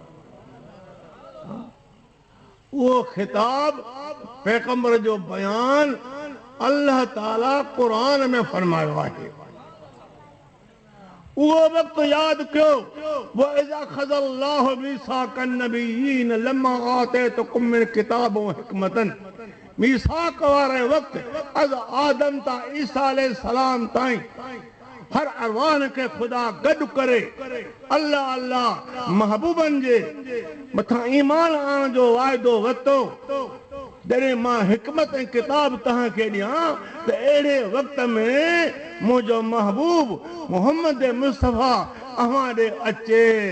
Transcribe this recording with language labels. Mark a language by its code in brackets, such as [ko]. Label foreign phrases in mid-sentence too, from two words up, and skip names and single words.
[sd] उहो ख़िताब पैगंबर जो बयान अल्लाह ताला क़ुरान में फरमायो आहे। उहो वक़्तु यादि कयो, [ar] وإذ أخذ الله ميثاق النبيين لما آتيتكم من كتاب وحكمة. [sd] मीसाक़ वारे वक़्तु अज़ आदम तां ईसा अलैहिस्सलाम ताईं हर अरवान खे ख़ुदा गॾु करे अल्लाह अल्लाह महबूबनि जे मथां ईमान आणण जो वाइदो वरितो। जॾहिं मां हिकमत ऐं किताब तव्हांखे ॾियां त अहिड़े वक़्त में मुंहिंजो महबूब मोहम्मद मुस्तफ़ा अव्हां ॾे अचे।